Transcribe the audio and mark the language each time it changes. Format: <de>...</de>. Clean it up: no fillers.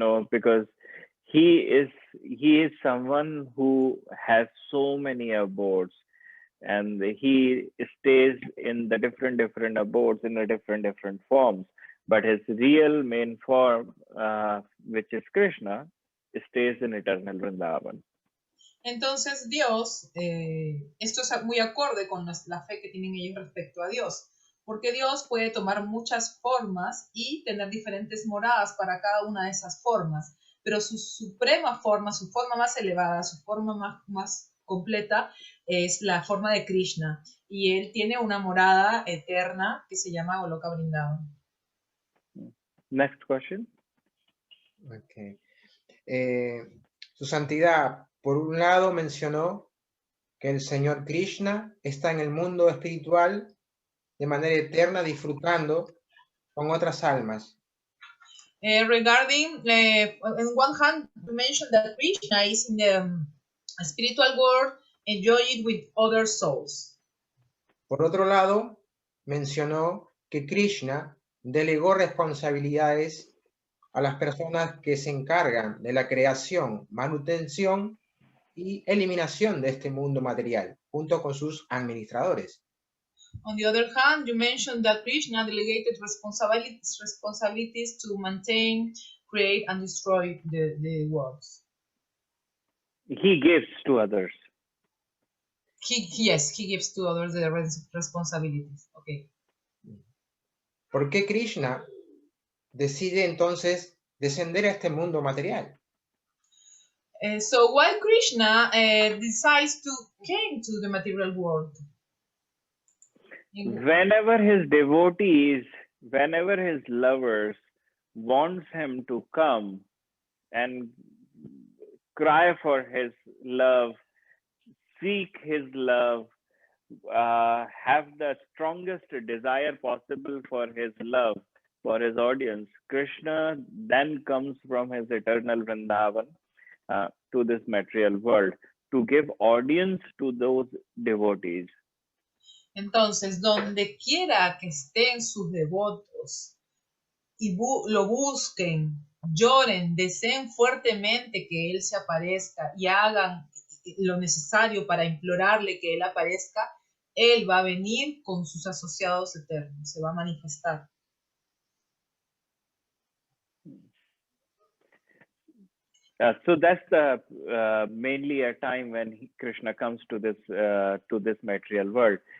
<en>because he is someone who has so many abodes, and he stays in the different abodes in the different forms, but his real main form, which is Krishna, stays in eternal Vrindavan.</en> <es>Entonces Dios, esto es muy acorde con la fe que tienen ellos respecto a Dios, porque Dios puede tomar muchas formas y tener diferentes moradas para cada una de esas formas, pero su suprema forma, su forma más elevada, su forma más completa es la forma de Krishna, y él tiene una morada eterna que se llama Goloka Vrindavan.</es> <en>Next question. Okay.</en> <es>Su Santidad, por un lado mencionó que el Señor Krishna está en el mundo espiritual de manera eterna disfrutando con otras almas.</es> <en>Regarding, on one hand, you mentioned that Krishna is in the spiritual world enjoying with other souls.</en> <es>Por otro lado, mencionó que Krishna delegó responsabilidades a las personas que se encargan de la creación, manutención y eliminación de este mundo material, junto con sus administradores.</es> <en>On the other hand, you mentioned that Krishna delegated responsibilities to maintain, create, and destroy the worlds. He gives to others. Yes, he gives to others the responsibilities. Okay.</en> <es>¿Por qué Krishna decide entonces descender a este mundo material?</es> <en>So why Krishna decides to came to the material world? Whenever his devotees, whenever his lovers wants him to come and cry for his love, seek his love, have the strongest desire possible for his love, for his audience, Krishna then comes from his eternal Vrindavan to this material world to give audience to those devotees.</en> <es>Entonces, donde quiera que estén sus devotos y lo busquen lloren, deseen fuertemente que Él se aparezca y hagan lo necesario para implorarle que Él aparezca, Él va a venir con sus asociados eternos, se va a manifestar.</es> <en>So that's the mainly a time when Krishna comes to this material world.</en>